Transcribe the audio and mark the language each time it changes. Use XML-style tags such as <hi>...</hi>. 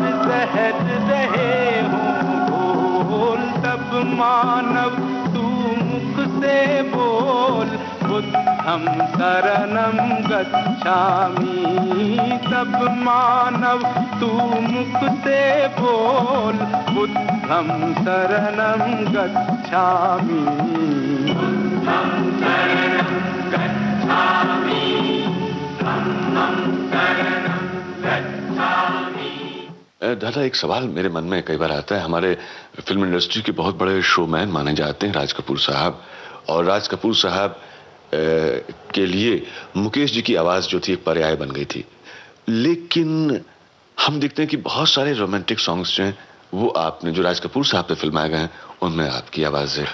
<hi>सहज रहे हों भूल, तब मानव तू मुख से बोल</hi> <pi>बुद्धं शरणं गच्छामि।</pi> <hi>तब मानव तू मुख से बोल</hi> <pi>बुद्धं शरणं गच्छामि। बुद्धं शरणं गच्छामि, धम्मं शरणं गच्छामि।</pi> <hi>दादा, एक सवाल मेरे मन में कई बार आता है। हमारे फिल्म इंडस्ट्री के बहुत बड़े शोमैन माने जाते हैं राज कपूर साहब, और राज कपूर साहब के लिए मुकेश जी की आवाज़ जो थी एक पर्याय बन गई थी। लेकिन हम देखते हैं कि बहुत सारे रोमांटिक सॉन्ग्स जो हैं वो आपने, जो राज कपूर साहब पे फिल्माए गए हैं, उनमें आपकी आवाज़ है।</hi>